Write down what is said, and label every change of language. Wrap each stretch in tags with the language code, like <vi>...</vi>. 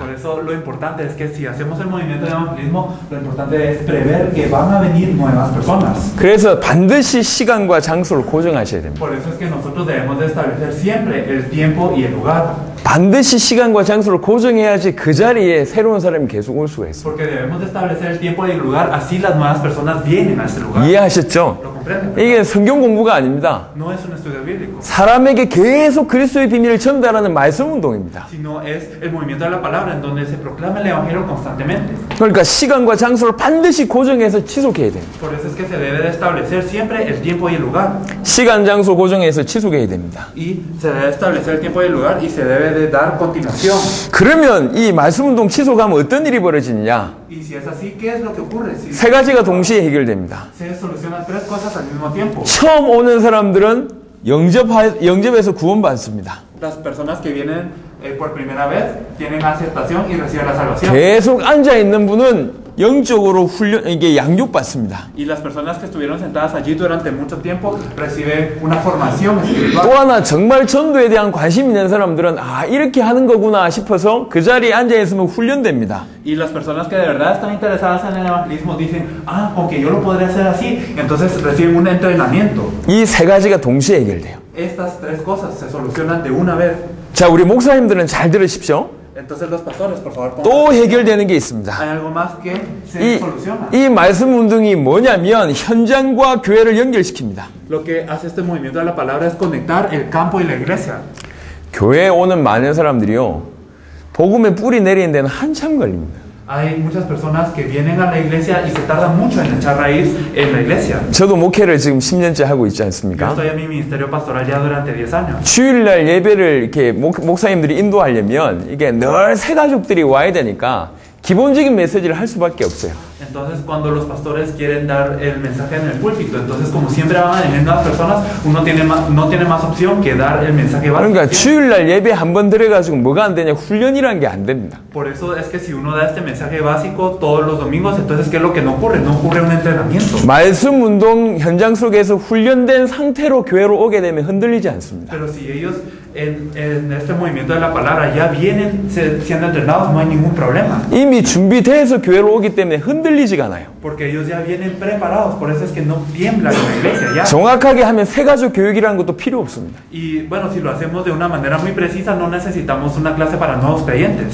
<es>Por eso lo importante es que si hacemos el movimiento de evangelismo, lo importante es prever que van a venir nuevas personas.</es> <ko>그래서 반드시 시간과 장소를 고정하셔야 됩니다.</ko> <es>Por eso es que nosotros debemos de establecer siempre el tiempo y el lugar.</es> <ko>반드시 시간과 장소를 고정해야지 그 자리에 새로운 사람이 계속 올 수가 있어요.</ko> <es>Porque debemos de establecer el tiempo y el lugar, así las nuevas personas vienen a ese lugar.</es> <ko>이해하셨죠?</ko> <es>¿Lo comprenden?</es> <ko>이게 성경 공부가 아닙니다.</ko> <es>No es un estudio bíblico,</es> <ko>사람에게 계속 그리스도의 비밀을 전달하는 말씀 운동입니다.</ko> <es>sino es el movimiento de la palabra en donde se proclama el evangelio constantemente.</es> <ko>그러니까 시간과 장소를 반드시 고정해서 지속해야 됩니다.</ko> <es>Por eso es que se debe de establecer siempre el tiempo y el lugar.</es> <ko>시간, 장소 고정해서 지속해야 됩니다.</ko> <es>Y se debe establecer el tiempo y el lugar y se debe de dar continuación.</es> <ko>그러면 이 말씀 운동 지속하면 어떤 일이 벌어지느냐?</ko> <es>Y si es así, ¿qué es lo que ocurre? Si</es> <ko>세 가지가 동시에 해결됩니다.</ko> <es>se solucionan tres cosas al mismo tiempo.</es> <ko>처음 오는 사람들은 영접에서 구원받습니다.</ko> <es>Las personas que vienen por primera vez tienen aceptación y reciben la salvación.</es> <ko>계속 앉아 있는 분은 영적으로 이게 양육받습니다.</ko> <es>Y las personas que estuvieron sentadas allí durante mucho tiempo reciben una formación</es> <ko>또</ko> <es>espiritual.</es> <ko>하나 정말 전도에 대한 관심 있는 사람들은 이렇게 하는 거구나 싶어서 그 자리에 앉아 있으면 훈련됩니다.</ko> <es>Y las personas que de verdad están interesadas en el evangelismo dicen, con que yo lo podría hacer así, entonces reciben un entrenamiento.</es> <ko>이 세 가지가 동시에 해결돼요.</ko> <es>Estas tres cosas se solucionan de una vez.</es> <ko>자, 우리 목사님들은 잘 들으십시오.</ko> <es>Entonces los pastores, por favor,</es> <ko>또 해결되는 게 있습니다.</ko> <es>hay algo más que se soluciona.</es> <ko>이 말씀 운동이 뭐냐면 현장과 교회를 연결시킵니다.</ko> <es>Lo que hace este movimiento de la palabra es conectar el campo y la iglesia.</es> <ko>교회에 오는 많은 사람들이요, 복음의 뿌리 내리는 데는 한참 걸립니다.</ko> <es>Hay muchas personas que vienen a la iglesia y se tardan mucho en echar raíz en la iglesia.</es> <ko>저도 목회를 지금 10년째 하고 있지</ko> <es>Yo</es> <ko>않습니까?</ko> <es>estoy en mi ministerio pastoral ya durante 10 años.</es> <ko>주일날 예배를 이렇게 목사님들이 인도하려면 이게 늘 새 가족들이 와야 되니까 기본적인 메시지를 할 수밖에 없어요.</ko> <es>Entonces, cuando los pastores quieren dar el mensaje en el púlpito, entonces como siempre van a venir nuevas personas, uno no tiene más opción que dar el mensaje básico.</es> <ko>그러니까 주일날 예배 한 번 들어가지고 뭐가 안 되냐? 훈련이란 게 안 됩니다.</ko> <es>Por eso es que si uno da este mensaje básico todos los domingos, entonces ¿qué es lo que no ocurre? No ocurre un entrenamiento.</es> <ko>말씀 운동 현장 속에서 훈련된 상태로 교회로 오게 되면 흔들리지 않습니다.</ko> <es>Pero si ellos en este movimiento de la palabra ya vienen siendo entrenados, no hay ningún problema.</es> <ko>이미 준비돼서 교회로 오기 때문에 흔들리지가 않아요.</ko> <es>Porque ellos ya vienen preparados, por eso es que no tiemblan en la iglesia ya.</es> <ko>정확하게 하면 새 가족 교육이라는 것도 필요 없습니다.</ko> <es>Y bueno, si lo hacemos de una manera muy precisa, no necesitamos una clase para nuevos creyentes.</es>